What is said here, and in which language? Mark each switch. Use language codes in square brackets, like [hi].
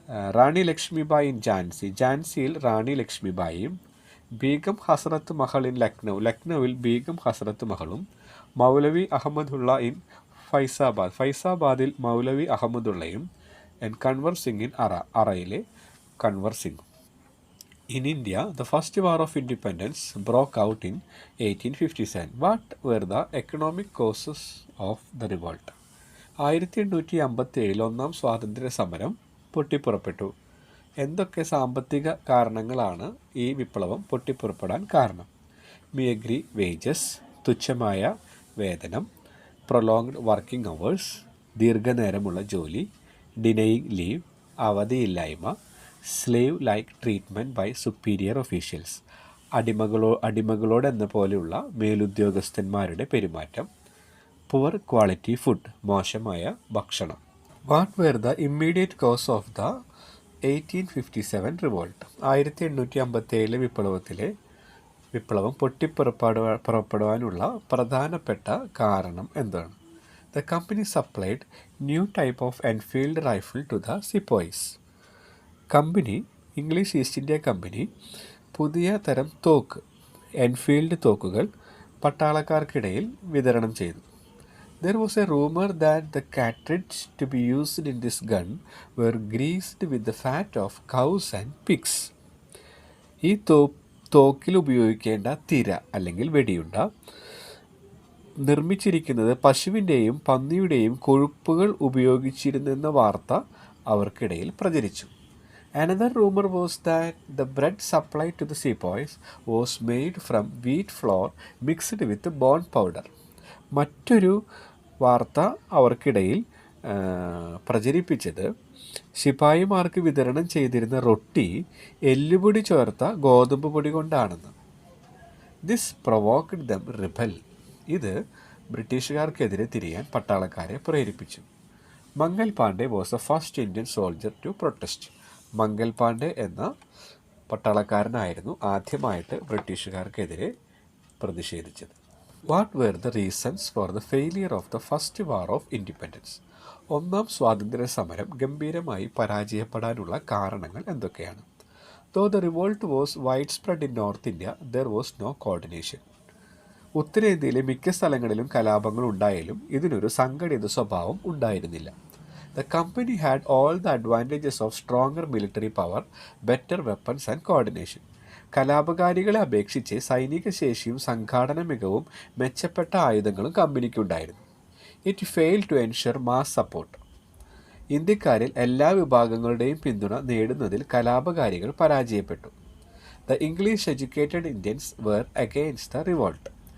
[en] Rani Lakshmibai in Jhansi. [ml] ഝാൻസിയിൽ Rani ലക്ഷ്മിബായിയും. [en] Begum Hazrat Mahal in Lucknow. [ml] ലക്നൌവിൽ ബീഗം ഹസ്രത്ത് മഹളും. [en] Moulavi Ahmadullah in Faizabad. [ml] ഫൈസാബാദിൽ Moulavi അഹമ്മദുള്ളയും. [en] And Kunwar Singh in അറയിലെ Kunwar Singh. In India, the first war of independence broke out in 1857. What were the economic causes of the revolt? [ml] 1857 ഒന്നാം സ്വാതന്ത്ര്യ സമരം പൊട്ടിപ്പുറപ്പെട്ടു. എന്തൊക്കെ സാമ്പത്തിക കാരണങ്ങളാണ് ഈ വിപ്ലവം പൊട്ടിപ്പുറപ്പെടാൻ കാരണം? [en] meagre wages, [ml] തുച്ഛമായ വേതനം, [en] prolonged working hours, [ml] ദീർഘനേരമുള്ള ജോലി, [en] denying leave, [ml] അവധിയില്ലായ്മ, [en] slave like treatment by superior officials, [ml] അടിമകളോടെന്ന പോലെയുള്ള മേലുദ്യോഗസ്ഥന്മാരുടെ പെരുമാറ്റം, [en] poor quality food, [ml] മോശമായ ഭക്ഷണം. [en] What were the immediate cause of the 1857 revolt. [ml] 1857 വിപ്ലവം പുറപ്പെടുവാനുള്ള പ്രധാനപ്പെട്ട കാരണം എന്താണ്? [en] The company supplied new type of Enfield rifle to the sepoys. [ml] Company, English east India company പുതിയ തരം തോക്ക്, എൻഫീൽഡ് തോക്കുകൾ പട്ടാളക്കാർക്കിടയിൽ വിതരണം ചെയ്തു. [en] There was a rumor that the cartridge to be used in this gun were greased with the fat of cows and pigs. [ml] ഈ തോക്കിൽ ഉപയോഗിക്കേണ്ട തിര അല്ലെങ്കിൽ വെടിയുണ്ട നിർമ്മിച്ചിരിക്കുന്നത് പശുവിൻ്റെയും പന്നിയുടെയും കൊഴുപ്പുകൾ ഉപയോഗിച്ചിരുന്നെന്ന വാർത്ത അവർക്കിടയിൽ പ്രചരിച്ചു. [en] Another rumor was that the bread supplied to the sepoys was made from wheat flour mixed with bone powder. [ml] മറ്റൊരു വാർത്ത അവർക്കിടയിൽ പ്രചരിപ്പിച്ചത് ശിപായിമാർക്ക് വിതരണം ചെയ്തിരുന്ന റൊട്ടി എല്ലുപൊടി ചേർത്ത ഗോതമ്പ് പൊടി കൊണ്ടാണെന്ന്. [en] This provoked them rebel. [ml] ഇത് ബ്രിട്ടീഷുകാർക്കെതിരെ തിരിയാൻ പട്ടാളക്കാരെ പ്രേരിപ്പിച്ചു. Mangal Pandey was the first Indian soldier to protest. Mangal Pandey എന്ന പട്ടാളക്കാരനായിരുന്നു ആദ്യമായിട്ട് ബ്രിട്ടീഷുകാർക്കെതിരെ പ്രതിഷേധിച്ചത്. [en] What were the reasons for the failure of the first war of independence. [ml] ഒന്നാം സ്വാതന്ത്ര്യ സമരം ഗംഭീരമായി പരാജയപ്പെടാനുള്ള കാരണങ്ങൾ എന്തൊക്കെയാണ്? [en] Though the revolt was widespread in north India, there was no coordination. [ml] ഉത്തരേന്ത്യയിലെ മിക്ക സ്ഥലങ്ങളിലും കലാപങ്ങൾ ഉണ്ടായാലും ഇതിനൊരു സംഘടിത സ്വഭാവം ഉണ്ടായിരുന്നില്ല. [en] The company had all the advantages of stronger military power, better weapons and coordination. [ml] കലാപകാരികളെ അപേക്ഷിച്ച് സൈനിക ശേഷിയും സംഘാടന മികവും മെച്ചപ്പെട്ട ആയുധങ്ങളും കമ്പനിക്കുണ്ടായിരുന്നു. [en] It fail to ensure mass support. [ml] ഇന്ത്യക്കാരിൽ എല്ലാ വിഭാഗങ്ങളുടെയും പിന്തുണ നേടുന്നതിൽ കലാപകാരികൾ പരാജയപ്പെട്ടു. [en] The English educated Indians were against the revolt.